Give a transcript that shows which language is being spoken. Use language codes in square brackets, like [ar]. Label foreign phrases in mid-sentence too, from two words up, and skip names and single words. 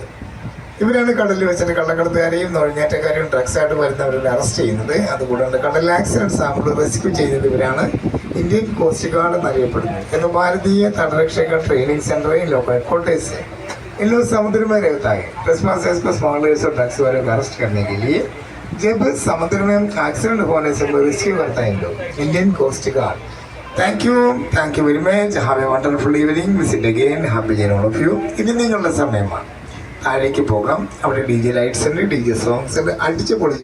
[ml] ഇവരാണ് കടലിൽ വെച്ചിട്ട് കള്ളക്കടത്തുകാരെയും നുഴഞ്ഞേറ്റക്കാരെയും ഡ്രഗ്സായിട്ട് വരുന്നവരെ അറസ്റ്റ് ചെയ്യുന്നത്. അതുകൂടാണ്ട് കടലിൽ ആക്സിഡൻറ്റ് സാമ്പിൾ റെസ്ക്യൂ ചെയ്യുന്നത് ഇവരാണ്. ഇന്ത്യൻ കോസ്റ്റ് ഗാർഡ് എന്നറിയപ്പെടുന്നത്. എന്ന് ഭാരതീയ തടരക്ഷക [en] training center in local headquarters [hi] है. इन लोग समुद्र में रहता है. ट्रेसपासर्स को स्मगलर्स और ड्रग्स वालों को अरेस्ट करने के लिए जब समुद्र में एक्सीडेंट होने से रेस्क्यू करता है इन लोग इंडियन कोस्ट गार्ड. [en] Thank you very much. Have a wonderful evening. Visit again. Happy journey all of you. [ml] ഇനി നിങ്ങളുടെ സമയമാണ്. താഴേക്ക് പോകാം. അവിടെ [en] DJ lights [ml] ഉണ്ട്, [en] DJ songs [ml] ഉണ്ട്. അടിച്ച് പൊളി